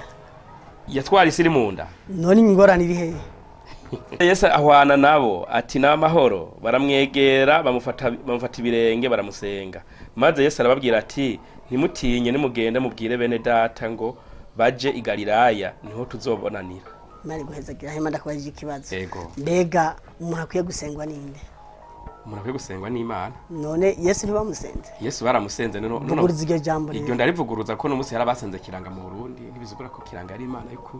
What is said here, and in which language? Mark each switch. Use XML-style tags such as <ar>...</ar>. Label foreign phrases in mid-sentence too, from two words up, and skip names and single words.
<rn>Yatwara isi iri mu nda. None ingorane iri hehe? Yesu ahwana nabo ati n'amahoro, baramwegera bamufata ibirenge baramusenga. Maze Yesu arababwira ati ntimutinye nimugende mubwire bene data ngo baje i Galilaya niho tuzobonanira. Mari guhezagira hema ndakubajije ikibazo. Yego. Mbega umuntu akwiye gusengwa ninde? Umuntu akwiye gusengwa n'Imana. None Yesu ntibamusenze? Yesu baramusenze none vuguruza iryo jambo rero. Iryo ndarivuguruza ko no musi yarabasenze kiranga mu Burundi, ntibizugura ko kiranga ari Imana y'ukuri.</rn>